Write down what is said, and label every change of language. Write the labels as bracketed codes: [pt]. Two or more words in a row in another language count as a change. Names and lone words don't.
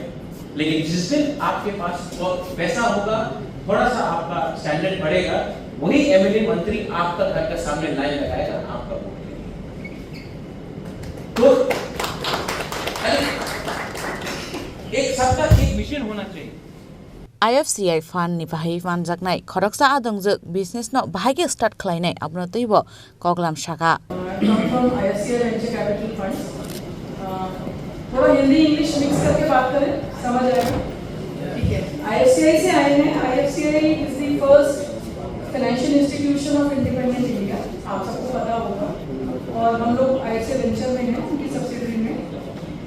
[hi] लेकिन जिस दिन आपके पास पैसा होगा, थोड़ा सा आपका स्टैंडर्ड बढ़ेगा, वही एमएलए मंत्री आपका घर के सामने लाइन लगाएगा आपका वोट के लिए। तो एक सबका एक मिशन होना चाहिए। [trp] IFCI fund ni bahai manjaknai khoroksa adongjak business no bahai start khlainai abno teibo koklam shaka [en] from IFCI venture capital funds। [hi] थोड़ा हिंदी इंग्लिश मिक्स करके बात करें, समझ आएगा? ठीक है। IFCI से आए हैं। [en] IFCI is the first financial institution of independent India, [hi] आप सबको पता होगा। और हम लोग IFCI वेंचर में हैं, उनकी सब्सिडरी में।